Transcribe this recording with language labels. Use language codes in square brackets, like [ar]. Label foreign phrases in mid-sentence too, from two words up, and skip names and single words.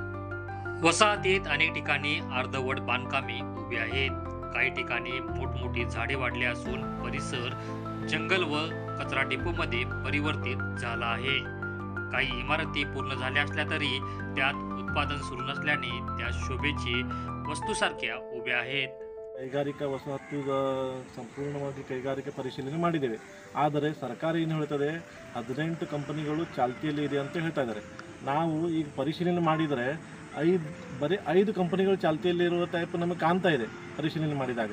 [mr] वसाहतीत अनेक ठिकाणी अर्धवट बांधकामे उभी आहेत। काही ठिकाणी मोठमोठी झाडे वाढली असून परिसर जंगल व कचरा डेपोमध्ये परिवर्तित झाला आहे। काही इमारती पूर्ण झाल्या असल्या तरी त्यात उत्पादन सुरू नसल्याने त्या शोभेची वस्तूसारख्या उभ्या आहेत। [kn] ಕೈಗಾರಿಕಾ ವಸಾಹತು ಸಂಪೂರ್ಣವಾಗಿ ಕೈಗಾರಿಕೆ ಪರಿಶೀಲನೆ ಮಾಡಿದ್ದೇವೆ। ಆದರೆ ಸರ್ಕಾರ ಏನು ಹೇಳ್ತದೆ 18 ಕಂಪನಿಗಳು ಚಾಲ್ತಿಯಲ್ಲಿ ಇದೆ ಅಂತ ಹೇಳ್ತಾ ಇದ್ದಾರೆ। ನಾವು ಈಗ ಪರಿಶೀಲನೆ ಮಾಡಿದರೆ ಬರೀ 5 ಕಂಪನಿಗಳು ಚಾಲ್ತಿಯಲ್ಲಿ ಇರುವ ಟೈಪ್ ನಮಗೆ ಕಾಣ್ತಾ ಇದೆ ಪರಿಶೀಲನೆ ಮಾಡಿದಾಗ।